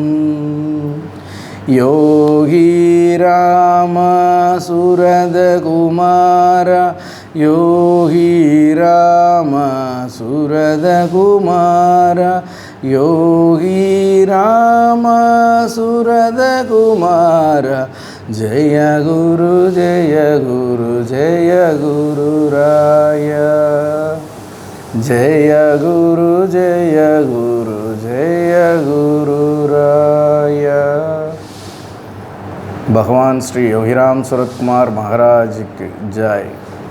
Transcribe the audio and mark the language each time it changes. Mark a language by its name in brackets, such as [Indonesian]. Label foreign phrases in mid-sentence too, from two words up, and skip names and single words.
[Tamil] யோகி ராம சுரத குமார யோகி ராம சுரத குமார யோகி ராம சுரத குமார ஜெய குரு ஜெய குரு ஜெய குரு ராயா ஜெய குரு ஜெய குரு ஜெய குரு ராயா [Hindi] भगवान श्री योगीराम सूरत कुमार महाराज की जय।